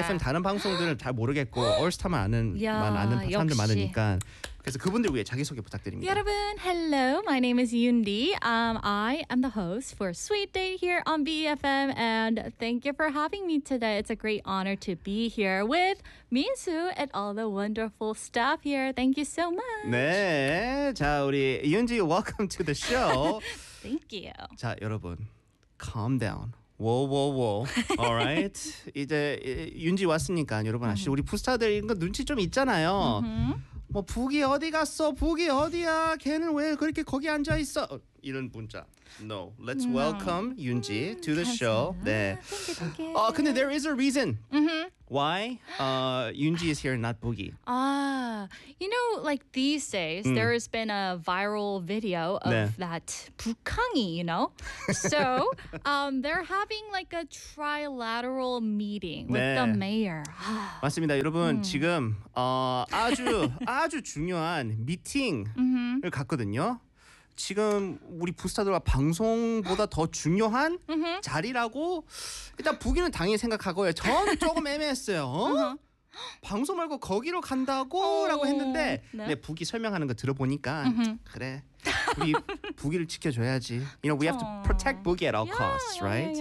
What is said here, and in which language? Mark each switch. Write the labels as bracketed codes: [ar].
[ko] BFM 다른 방송들은 잘 모르겠고 얼스타만 아는 사람들 역시. 많으니까. 그래서 그분들 위해 자기소개 부탁드립니다. 여러분, [en] hello. My name is Yundi. I am the host for Sweet Day here on BFM. And thank you for having me today. It's a great honor to be here with Minsu and all the wonderful staff here. Thank you so much. [ko] 네. 자, 우리 [en] Yundi, welcome to the show. Thank you. [ko] 자, 여러분, [en] calm down. Whoa. All right. [ko] 이제 Yundi 왔으니까 여러분 아시죠? 우리 부스타들 이거 눈치 좀 있잖아요. 뭐 북이 어디 갔어? 북이 어디야? 걔는 왜 그렇게 거기 앉아 있어? 이런 문자. [en] No. Let's welcome Yunji to the show. [ko] 네. 아, 근데 [en] there is a reason. Why? Yunji is here, not Boogie. You know, like these days, there has been a viral video of [ko] 네. [en] that 북항이, you know? So, they're having like a trilateral meeting with [ko] 네. [en] the mayor. [ko] 맞습니다. 여러분, 지금 아주 중요한 미팅을 갔거든요. 지금 우리 부스타들과 방송보다 더 중요한 자리라고 일단 부기는 당연히 생각하고요. 저는 조금 애매했어요. 어? 방송 말고 거기로 간다고? 라고 했는데 네? 부기 설명하는 거 들어보니까 그래. 우리 부기를 지켜줘야지. [en] You know, we have to protect Boogie at all costs, right?